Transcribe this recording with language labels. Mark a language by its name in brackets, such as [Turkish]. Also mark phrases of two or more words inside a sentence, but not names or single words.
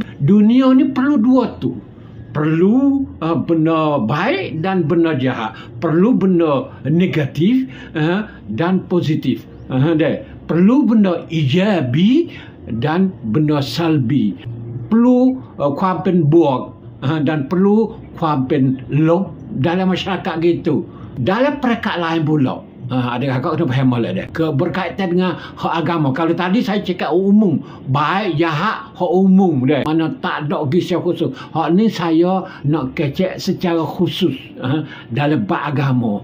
[Malay] Dunia ni perlu dua tu. Perlu benda baik dan benda jahat. Perlu benda negatif dan positif. Perlu benda ijabi dan benda salbi. Perlu [Thai] ความเป็นบวก [Malay] dan perlu [Thai] ความเป็นลบ [Malay] dalam masyarakat gitu. Dalam perekat lain pula, ada kakak kena faham lah dia, berkaitan dengan hak agama. Kalau tadi saya cakap umum, baik jahat hak umum dia, mana tak ada gisya khusus. Hak ni saya nak kecek secara khusus dalam bab agama.